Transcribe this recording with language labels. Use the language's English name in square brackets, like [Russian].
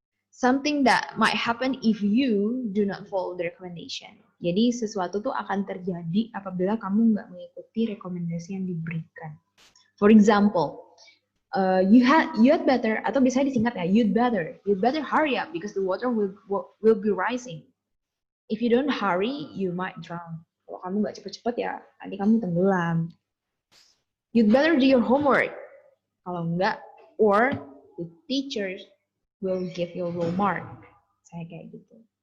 [English] Something that might happen if you do not follow the recommendation. [Indonesian] Jadi sesuatu tuh akan terjadi apabila kamu nggak mengikuti rekomendasi yang diberikan. [English] For example, you had better, [Indonesian] atau biasanya disingkat ya, [English] you'd better hurry up because the water will be rising. If you don't hurry, you might drown. [Indonesian] Kalau kamu nggak cepet-cepet ya, nanti kamu tenggelam. [English] You'd better do your homework. [Indonesian] Kalau enggak, [English] or the teachers will give you a low mark. [Indonesian] Saya kayak gitu.